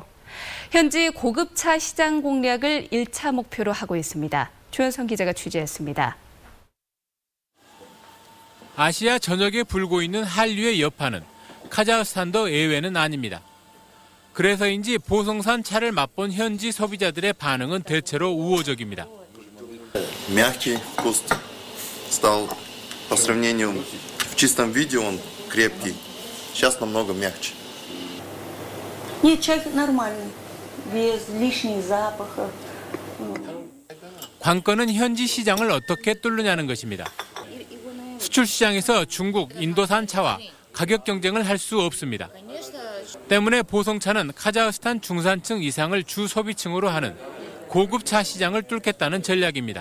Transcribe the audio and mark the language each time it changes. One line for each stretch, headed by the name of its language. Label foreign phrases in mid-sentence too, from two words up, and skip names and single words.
Korean: 현지 고급차 시장 공략을 1차 목표로 하고 있습니다. 조현성 기자가 취재했습니다. 아시아 전역에 불고 있는 한류의 여파는 카자흐스탄도 예외는 아닙니다. 그래서인지 보성산 차를 맛본 현지 소비자들의 반응은 대체로 우호적입니다.
Russian: мягкий вкус стал по сравнению в чистом виде он крепкий. Сейчас намного мягче. Нет, чай нормальный, без лишних запахов.
Korean: 관건은 현지 시장을 어떻게 뚫느냐는 것입니다. 수출 시장에서 중국, 인도산 차와 가격 경쟁을 할 수 없습니다. 때문에 보성차는 카자흐스탄 중산층 이상을 주 소비층으로 하는 고급차 시장을 뚫겠다는 전략입니다.